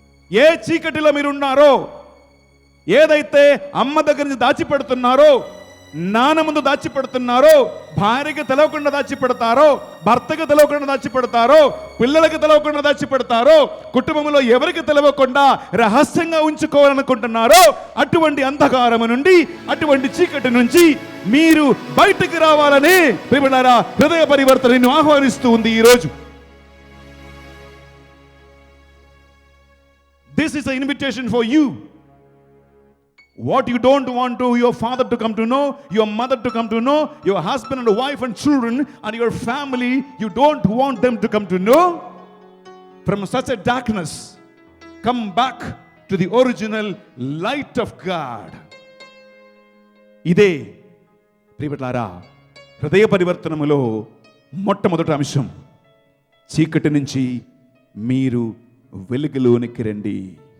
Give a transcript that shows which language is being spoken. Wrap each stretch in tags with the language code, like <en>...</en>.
<te>ఏ చీకటిలో మీరున్నారో, ఏదైతే అమ్మ దగ్గర నుంచి దాచిపెడుతున్నారో, నాన్న ముందు దాచిపెడుతున్నారో, భార్యకి తెలవకుండా దాచిపెడతారో, భర్తకి తెలవకుండా దాచిపెడతారో, పిల్లలకి తెలవకుండా దాచిపెడతారో, కుటుంబంలో ఎవరికి తెలవకుండా రహస్యంగా ఉంచుకోవాలనుకుంటున్నారో, అటువంటి అంధకారము నుండి, అటువంటి చీకటి నుంచి మీరు బయటికి రావాలని ప్రియబిడ్డలారా హృదయ పరివర్తన నిన్ను ఆహ్వానిస్తూ ఉంది ఈరోజు.</te> <en>This is an invitation for you. What you don't want to your father to come to know, your mother to come to know, your husband and wife and children and your family, you don't want them to come to know. from such a darkness, come back to the original light of God.</en> <te>ఇదే ప్రియబిడ్డలారా హృదయ పరివర్తనములో మొట్టమొదటి అంశం. చీకటి నుంచి మీరు వెలుగులోనికి రండి.</te>